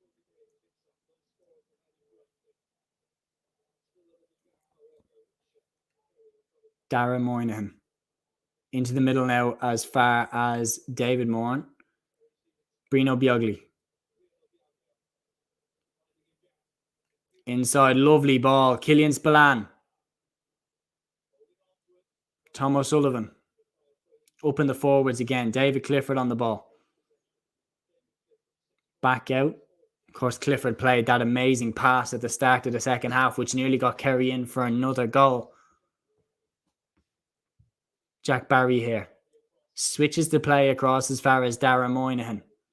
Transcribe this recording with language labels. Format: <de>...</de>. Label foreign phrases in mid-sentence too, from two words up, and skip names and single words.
<en>Darren Moynihan. Into the middle now as far as David Moran. Brino Biogli. Inside, lovely ball. Killian Spillane. Tom O'Sullivan. Up in the forwards again. David Clifford on the ball. Back out. Of course, Clifford played that amazing pass at the start of the second half, which nearly got Kerry in for another goal. Jack Barry here. Switches the play across as far as Darren Moynihan.</en>